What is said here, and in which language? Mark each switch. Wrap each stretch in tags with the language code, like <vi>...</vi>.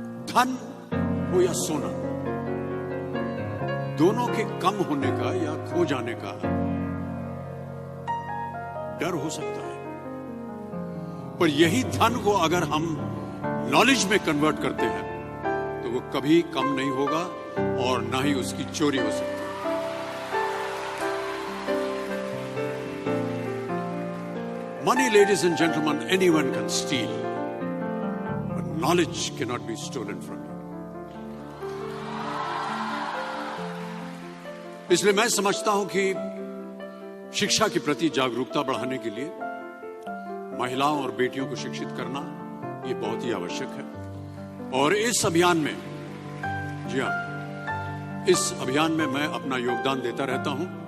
<hi>धन हो या सोना, दोनों के कम होने का या खो जाने का डर हो सकता है, पर यही धन को अगर हम नॉलेज में कन्वर्ट करते हैं तो वो कभी कम नहीं होगा और ना ही उसकी चोरी हो सकती है।</hi> <en>Money, ladies and gentlemen, anyone can steal, but knowledge cannot be stolen from you.</en> <hi>इसलिए मैं समझता हूं कि शिक्षा के प्रति जागरूकता बढ़ाने के लिए महिलाओं और बेटियों को शिक्षित करना ये बहुत ही आवश्यक है। और इस अभियान में, जी हां, इस अभियान में मैं अपना योगदान देता रहता हूं।</hi>